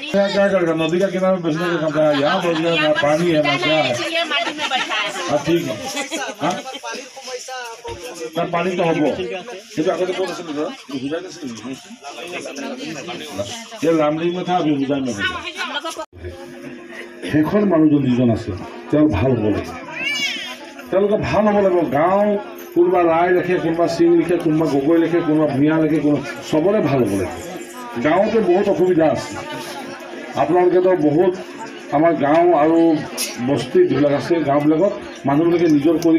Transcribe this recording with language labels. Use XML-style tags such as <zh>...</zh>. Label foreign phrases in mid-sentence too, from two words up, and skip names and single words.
<hi>क्या करेगा नदी का किनारे बेचने का काम है यहाँ बोल रहे पानी है ना क्या है इसलिए माटी में बैठा है हाँ ठीक है हाँ पानी तो होगा ये तो आगे तो हुजाई ये रामलिंग में था अभी हुजाई में</hi> <as>সেইখন মানুহজন যিজন আছে তেওঁ ভাল হ'ব লাগিব তেওঁলোকে ভাল হ'ব লাগিব গাঁও কোনোবা ৰাই লিখে কোনোবা সিং লিখে কোনোবা গগৈ লিখে কোনোবা ভূঞা লিখে কোনো চবৰে ভাল হ'ব লাগিব গাঁৱতে বহুত অসুবিধা আছে আপোনালোকেতো বহুত আমাৰ গাঁও আৰু বস্তি যিবিলাক আছে গাঁওবিলাকত মানুহবিলাকে নিজৰ কৰি</as>